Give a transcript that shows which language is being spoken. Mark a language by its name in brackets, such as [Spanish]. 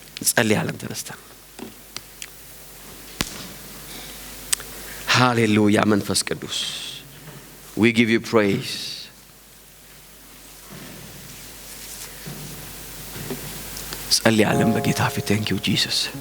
[Amharic] ጸልያለን ተነስተን። hallelujah. መንፈስ ቅዱስ [English] we give you praise. [Amharic] ጸልያለን በጌታ ፊት። [English] thank you Jesus.